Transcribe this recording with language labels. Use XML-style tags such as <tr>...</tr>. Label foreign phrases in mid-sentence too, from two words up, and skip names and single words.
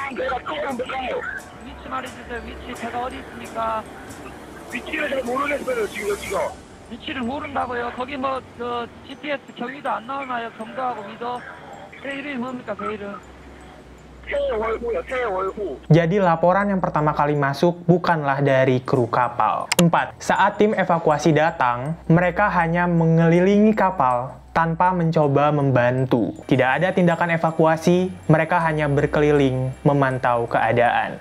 <ko>배가 침몰해요. 위치 말해주세요. 위치 배가 어디 있습니까? 위치를 잘 모르겠어요, 지금 여기가. 위치를 모른다고요? 거기 뭐 GPS 경위도 안 나오나요? 경도하고 위도? 배 이름이 뭡니까? 배 이름? 태월호요, 태월호.</ko> <id>Jadi laporan yang pertama kali masuk bukanlah dari kru kapal. 4. Saat tim evakuasi datang, mereka hanya mengelilingi kapal tanpa mencoba membantu. Tidak ada tindakan evakuasi, mereka hanya berkeliling memantau keadaan.</id>